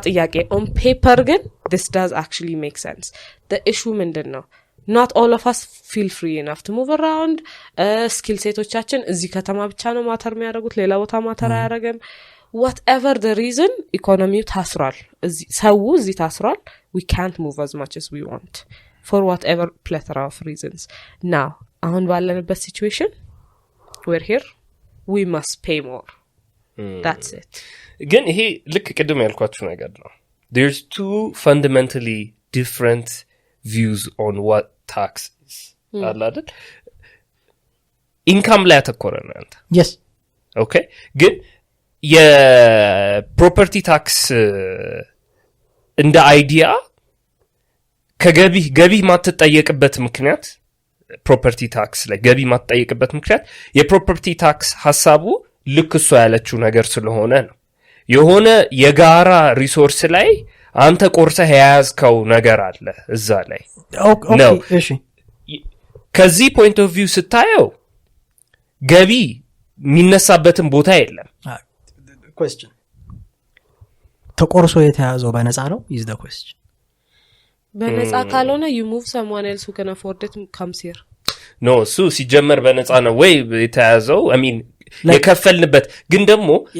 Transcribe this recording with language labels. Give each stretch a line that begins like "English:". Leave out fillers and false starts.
Amharic: ጥያቄ
English: on paper
Amharic: ግን
English: this does actually make sense the issue
Amharic: ምንድነው
English: not all of us feel free enough to move around skill
Amharic: ሴቶቻችን እዚህ ከተማ ብቻ ነው ማተር የሚያደርጉት ሌላ ቦታ ማተር አያደርግም
English: whatever the reason
Amharic: ኢኮኖሚው ታስሯል እዚህ ታስሯል
English: we can't move as much as we want for whatever plethora of reasons now
Amharic: አሁን ባለንበት
English: situation we're here we must pay more that's it
Amharic: ግን ይሄ ልክ ቅድም ያልኳችሁ ነገር ነው
English: there's two fundamentally different views on what tax is
Amharic: አይደል ኢንካም ላይ ተኮረ ነው አንተ
English: yes
Amharic: okay ግን የፕሮፐርቲ ታክስ እንደ አይዲያ ከገቢ ማትጠየቅበት ምክንያት ፕሮፐርቲ ታክስ ላይ ገቢ ማትጠየቅበት ምክንያት የፕሮፐርቲ ታክስ ሐሳቡ ልክ እሱ ያለችው ነገር ስለሆነ ነው የሆነ የጋራ ሪሶርስ ላይ አንተ ቆርሰህ ያዝከው ነገር አለ እዛ ላይ ኦኬ እሺ ከዚህ ፖይንት ኦፍ ቪው ስታየው ገቢ የሚነሳበትን ቦታ የለም
English: question
Amharic: ተቆርሶ የተያዘው በነፃ ነው
English: is the question
Amharic: በነፃ ካልሆነ
English: you move someone else who can afford it comes here
Amharic: no እሱ ሲጀመር በነፃ ነው ወይ የተያዘው
English: I mean
Amharic: የከፈልንበት ግን ደግሞ